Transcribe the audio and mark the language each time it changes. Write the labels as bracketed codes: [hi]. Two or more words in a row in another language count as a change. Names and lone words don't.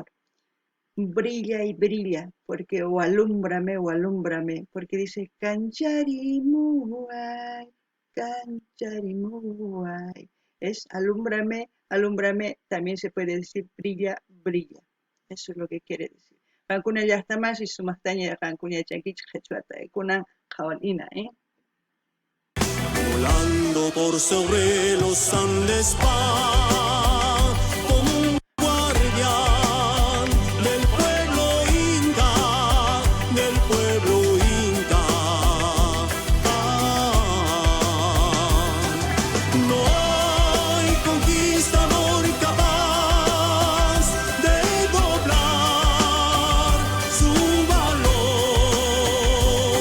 [es] Brilla y brilla, porque o alúmbrame, porque dice [qu] Cancharimuay, Cancharimuay. [es] Es alúmbrame, alúmbrame, también se puede decir brilla, brilla. Eso es lo que quiere decir. [qu] Qankuna llaqtamansi sumaqtaña qankuna yachankichik qhichwata kunan qhawalhina, [es] Volando por sobre los Andes va como un guardián del pueblo inca, del pueblo inca. No hay conquistador capaz de doblar su valor.